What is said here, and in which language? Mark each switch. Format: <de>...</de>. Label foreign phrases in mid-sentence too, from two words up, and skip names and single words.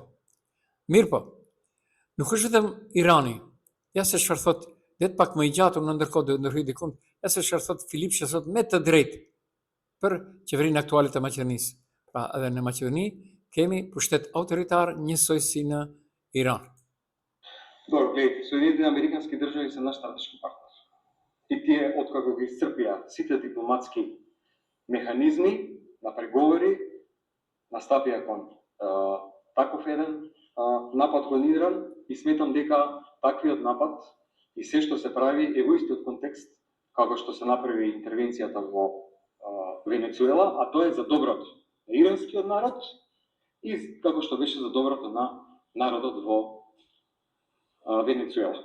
<sq>Mirë po, nuk është vetëm Irani. Ja se çfarë thot, dhe pak më I gjatë, unë ndërkohë do ndërhyj dikun, ja se çfarë thot Filip që thot me të drejtë për qeverinë aktuale të Maqedonisë. Pra edhe në Maqedoni kemi pushtet autoritar njësoj si në Иран.</sq> <mk>Добро, гледайте, Соединените американски држави се наш стратешки партнер. И тие, откако ги исцрпија сите дипломатски механизми на преговори, настапија кон таков еден напад планиран и сметам дека таквиот напад и се што се прави е во истиот контекст како што се направи интервенцијата во Венецуела, а тоа е за доброто на иранскиот народ и како што беше за доброто на народот во Венецуела.</mk>